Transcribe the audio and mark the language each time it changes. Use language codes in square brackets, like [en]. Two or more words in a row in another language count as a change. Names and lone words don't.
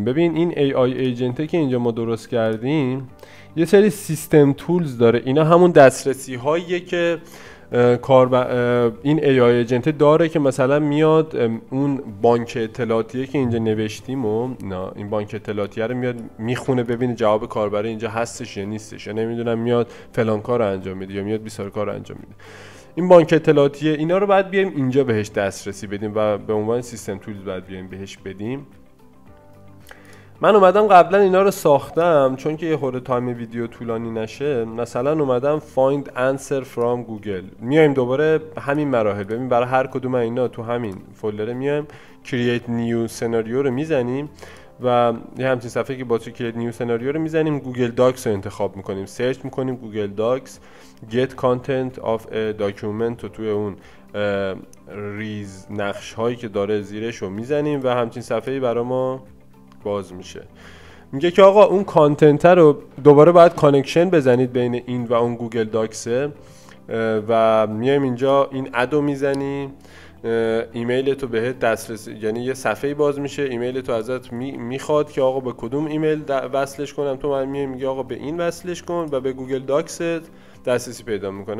[fa] ببین این [en] AI agent [fa] که اینجا ما درست کردیم یه سری سیستم تولز داره، اینا همون دسترسی هاییه که این [en] AI agent [fa] داره که مثلا میاد اون بانک اطلاعاتیه که اینجا نوشتیم و این بانک اطلاعاتیه رو میاد میخونه ببینه جواب کاربر اینجا هستش یا نیستش، یا نمیدونم میاد فلان کار رو انجام میده یا میاد بیسار کار رو انجام میده. این بانک اطلاعاتیه، اینا رو باید بیایم اینجا بهش دسترسی بدیم و به عنوان [en] system tools [fa] باید بیایم بهش بدیم. من اومدم قبلا اینا رو ساختم چون که یه خورده [en] time video [fa] طولانی نشه. مثلا اومدم [en] find answer from [fa] گوگل، میایم دوباره همین مراحل. ببین برای هر کدوم اینا تو همین فولدر میایم [en] create new [fa] سناریو رو میزنیم و یه همچین صفحه که با تو [en] create new [fa] سناریو رو میزنیم، گوگل داکس رو انتخاب میکنیم، سرچ میکنیم گوگل داکس، [en] get content of a document [fa] رو توی اون ریز نقش هایی که داره زیرش رو میزنیم و همچین صفحه‌ای برای ما باز میشه. میگه که آقا اون کانتنت رو دوباره باید کانکشن بزنید بین این و اون گوگل داکسه و میایم اینجا این ادو میزنیم، ایمیل تو بهت دسترسی، یعنی یه صفحه باز میشه، ایمیل تو ازت میخواد که آقا به کدوم ایمیل وصلش کنم، تو من میگه آقا به این وصلش کن و به گوگل داکست دسترسی پیدا میکنه.